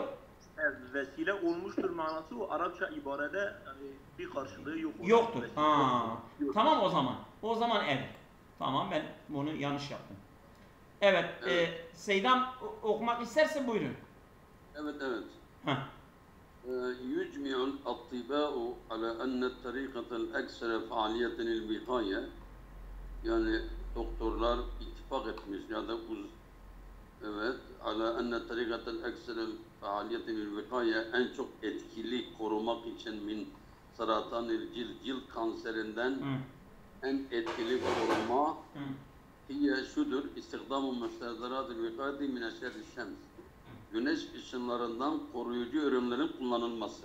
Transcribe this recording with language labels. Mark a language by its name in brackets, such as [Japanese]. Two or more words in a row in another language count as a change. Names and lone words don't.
[Turkish] Vesile olmuştur manası o Arapça ibarede yani bir karşılığı yok. Yoktur. Yok. Tamam o zaman. O zaman evet. Tamam, ben bunu yanlış yaptım. Evet. Seydam okumak istersen buyurun. Evet. [Arabic] يجمع الأطباء على أن الطريقة الأكثر فعالية للوقاية, [Turkish] yani doktorlar ittifak etmiş ya da [Arabic] على أن الطريقة الأكثر فعالية للوقاية, [Turkish] en çok etkili korumak için [Arabic] من سرطان الجلد [Turkish] kanserinden en etkili koruma hiye şudur: [Arabic] استخدام مستحضرات الوقاية من أشعة الشمس, [Turkish] güneş ışınlarından koruyucu ürünlerin kullanılması.